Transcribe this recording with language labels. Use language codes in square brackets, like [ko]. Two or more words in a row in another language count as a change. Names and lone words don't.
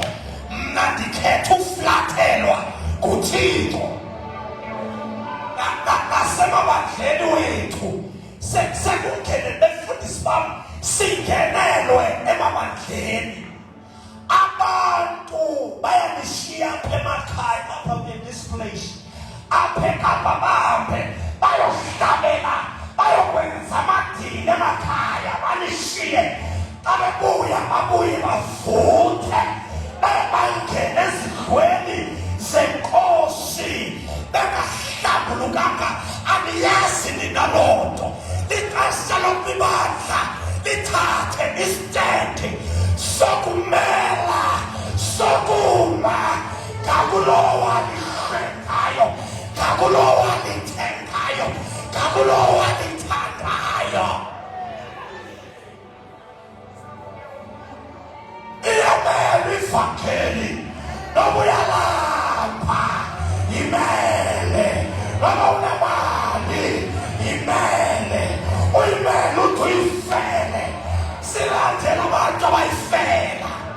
[xh] Mna ndikhetha uflathelwa nguThixo. Nasemabandleni wethu sekungene befundisi bam singenelwe emabandleni. Abantu bayanishiya apha emakhaya apha [en] in this place, [xh] apha eKapa bahambe bayohlabela, bayokwenza amadini emakhaya, banishiye. Xa bebuya babuye bavuthe, bangene ezindlweni zenkosi bengahlambulukanga. Aliyazi nina lonto lixesha lokubandla lithathe istendi sokumela sokuma ngakulowa lishekayo ngakulowa lithengayo ngakulowa lithandayo. Iyamele ivangeli noma uyalapha imele noma unamali imele uyimele uthi uyifele silandela abantu abayifela.